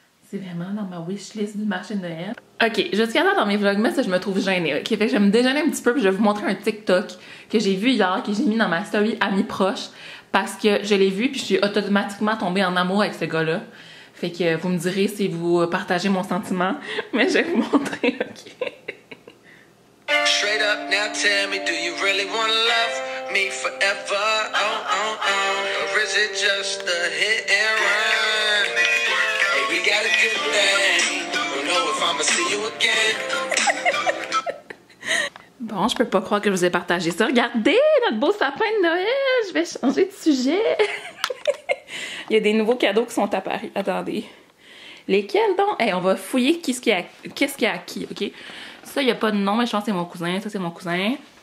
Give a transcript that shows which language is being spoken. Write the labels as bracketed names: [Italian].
[French] C'est vraiment dans ma wishlist du marché de Noël. Ok, jusqu'à là dans mes vlogmas, ça je me trouve gênée. Ok, fait que je vais me déjeuner un petit peu puis je vais vous montrer un TikTok que j'ai vu hier, que j'ai mis dans ma story amis proches parce que je l'ai vu puis je suis automatiquement tombée en amour avec ce gars-là. Fait que vous me direz si vous partagez mon sentiment, mais je vais vous montrer, ok. [English] Straight up now tell me, do you really wanna love me forever? Oh, oh, oh. Or is it just a hit and run? Hey, we got a good thing. Don't know if I'ma see you again. [French] Bon, je peux pas croire que je vous ai partagé ça. Regardez notre beau sapin de Noël! Je vais changer de sujet. Il y a des nouveaux cadeaux qui sont apparus. Attendez. Lesquels donc? Hey, on va fouiller qu'est-ce qu'il y a à qui, ok? Ça, il n'y a pas de nom, mais je pense que c'est mon cousin. Ça, c'est mon cousin.